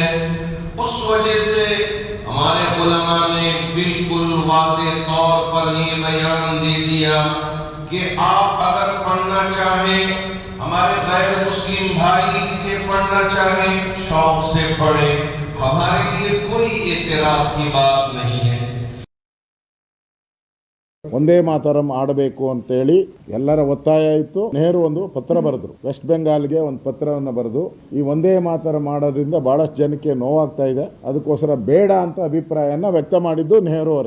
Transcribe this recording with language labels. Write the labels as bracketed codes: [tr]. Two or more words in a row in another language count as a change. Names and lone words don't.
[ur] اس وجہ سے ہمارے علما نے بالکل واضح طور پر یہ بیان دے دیا کہ آپ اگر پڑھنا چاہیں، ہمارے غیر مسلم بھائی اسے پڑھنا چاہیں، شوق سے پڑھیں، ہمارے لیے کوئی اعتراض کی بات نہیں ہے. [kn] ಒಂದೇ ಮಾತರಂ ಆಡಬೇಕು ಅಂತೇಳಿ ಎಲ್ಲರ ಒತ್ತಾಯ ಇತ್ತು. ನೆಹರು ಒಂದು ಪತ್ರ ಬರೆದ್ರು, ವೆಸ್ಟ್ ಬೆಂಗಾಲ್ಗೆ ಒಂದು ಪತ್ರವನ್ನು ಬರೆದು ಈ ಒಂದೇ ಮಾತರಂ ಮಾಡೋದ್ರಿಂದ ಬಹಳಷ್ಟು ಜನಕ್ಕೆ ನೋವಾಗ್ತಾ ಇದೆ, ಅದಕ್ಕೋಸ್ಕರ ಬೇಡ ಅಂತ ಅಭಿಪ್ರಾಯನ ವ್ಯಕ್ತ ಮಾಡಿದ್ದು ನೆಹರು ಅವರೇ.